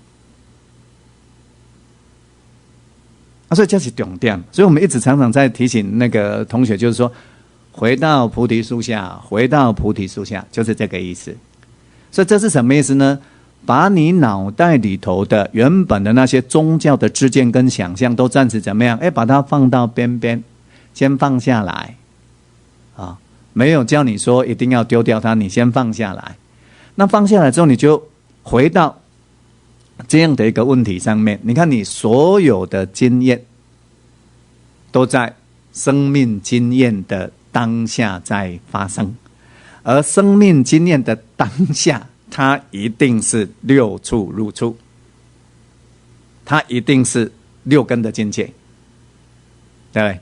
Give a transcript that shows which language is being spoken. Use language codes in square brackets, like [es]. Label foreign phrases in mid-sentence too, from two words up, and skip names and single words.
[zh] 所以這是重點。所以我們一直常常在提醒那個同學，就是說，回到菩提樹下，回到菩提樹下，就是這個意思。所以這是什麼意思呢？把你腦袋裡頭的原本的那些宗教的知見跟想象都暫時怎麼樣？把它放到邊邊，先放下來啊！沒有叫你說一定要丟掉它，你先放下來。那放下來之後，你就回到這樣的一個問題上面。你看，你所有的經驗都在生命經驗的當下在發生，而生命經驗的當下，它一定是六處入處，它一定是六根的境界，對不對？